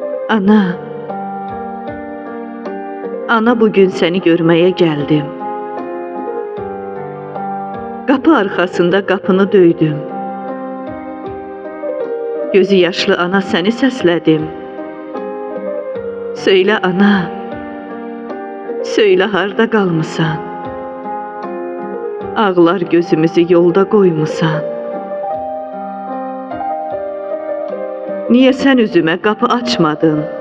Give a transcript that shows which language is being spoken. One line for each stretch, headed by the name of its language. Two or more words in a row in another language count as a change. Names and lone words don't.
Turkish: Ana, ana bugün seni görmeye geldim. Kapı arkasında kapını döydüm.
Azerbaijani: Gözü yaşlı ana seni səslədim. Söylə ana, söylə harda qalmısan? Ağlar gözümüzü yolda qoymusan. Niyə sən üzümə qapı açmadın?